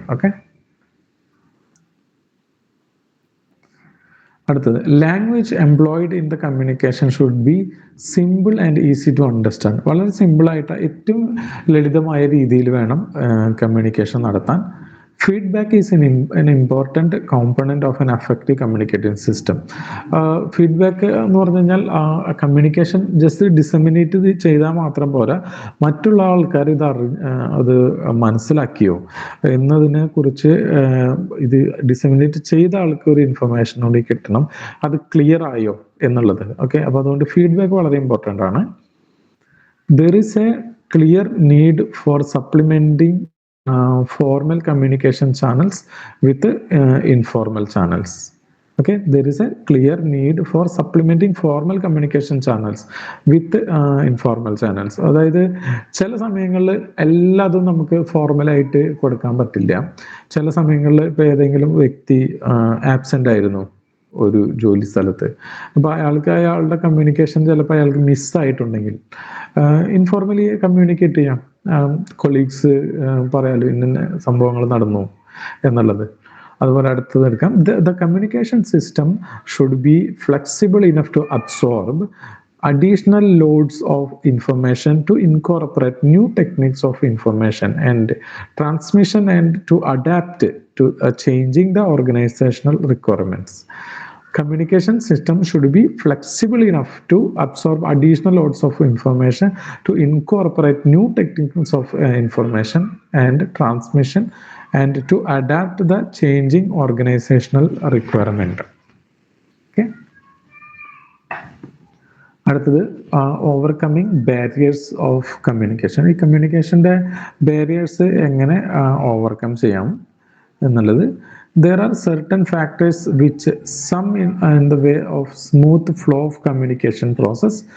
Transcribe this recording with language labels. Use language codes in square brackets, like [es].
[en] Okay, അടുത്തത് language employed in the communication should be simple and easy to understand. [ml] വളരെ സിമ്പിളായിട്ട് ഏറ്റവും ലളിതമായ രീതിയിൽ വേണം കമ്മ്യൂണിക്കേഷൻ നടത്താൻ. [en] Feedback is an important component of an effective communicating system. [ml] Feedback എന്ന് പറഞ്ഞു കഴിഞ്ഞാൽ കമ്മ്യൂണിക്കേഷൻ ജസ്റ്റ് ഡിസമിനേറ്റ് ചെയ്താൽ മാത്രം പോരാ, മറ്റുള്ള ആൾക്കാർ അത് മനസ്സിലാക്കിയോ എന്നതിനെ കുറിച്ച് ഇത് ഡിസമിനേറ്റ് ചെയ്ത ആൾക്ക് ഒരു ഇൻഫർമേഷൻ കൂടി കിട്ടണം, അത് ക്ലിയർ ആയോ എന്നുള്ളത്. ഓക്കെ, അപ്പോൾ അതുകൊണ്ട് ഫീഡ്ബാക്ക് വളരെ ഇമ്പോർട്ടൻ്റ് ആണ്. [en] There is a clear need for supplementing formal communication channels with informal channels. Okay, there is a clear need for supplementing formal communication channels with informal channels. [ml] അതായത് ചില സമയങ്ങളിൽ എല്ലാതും നമുക്ക് ഫോർമലായിട്ട് കൊടുക്കാൻ പറ്റില്ല. ചില സമയങ്ങളിൽ ഇപ്പോൾ ഏതെങ്കിലും വ്യക്തി ആബ്സെൻ്റ് ആയിരുന്നു ഒരു ജോലി സ്ഥലത്ത്, അപ്പോൾ അയാളുടെ കമ്മ്യൂണിക്കേഷൻ ചിലപ്പോൾ അയാൾക്ക് മിസ്സായിട്ടുണ്ടെങ്കിൽ ഇൻഫോർമലി കമ്മ്യൂണിക്കേറ്റ് ചെയ്യാം. കൊളീഗ്സ് പറയാലോ ഇന്ന സംഭവങ്ങൾ നടന്നു എന്നുള്ളത്. അതുപോലെ അടുത്തത് എടുക്കാം. [en] The communication system should be flexible enough to absorb additional loads of information, to incorporate new techniques of information and transmission, and to adapt to changing the organizational requirements. Communication system should be flexible enough to absorb additional loads of information, to incorporate new techniques of information and transmission, and to adapt the changing organizational requirement. Okay. അടുത്തത് overcoming barriers of communication. [ml] ഈ കമ്മ്യൂണിക്കേഷൻ്റെ barriers എങ്ങനെ overcome ചെയ്യാം എന്നുള്ളത്. [en] There are certain factors which sum in the way of smooth flow of communication process.